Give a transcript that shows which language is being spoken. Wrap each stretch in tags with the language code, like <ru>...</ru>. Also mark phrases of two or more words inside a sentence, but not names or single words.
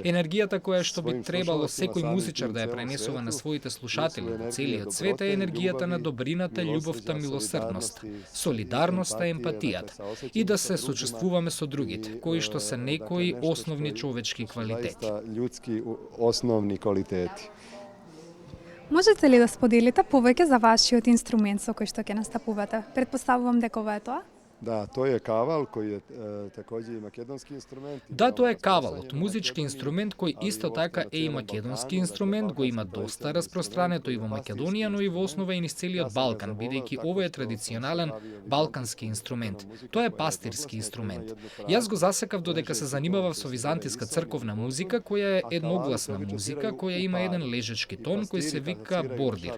<mk>Енергијата која што би требало секој музичар да ја пренесува на своите слушатели во целиот свет е енергијата на добрината, љубовта, милосрдноста, солидарноста, емпатијата и да се сочувствуваме со другите, кои што се некои основни човечки квалитети. Људски основни квалитети. Можете ли да споделите повеќе за вашиот инструмент со кој што ќе настапувате? Претпоставувам дека ова е тоа?</mk> <sr>Da, to je kaval koji je takođe i makedonski instrument.</sr> <mk>Да, тоа е кавалот, музички инструмент кој исто така е и македонски инструмент, го има доста распространето и во Македонија, но и во основа и низ целиот Балкан, бидејќи овој е традиционален балкански инструмент. Тоа е пастирски инструмент. Јас го засекав додека се занимавав со византиска црковна музика, која е едногласна музика, која има еден лежечки тон кој се вика бордир.</mk>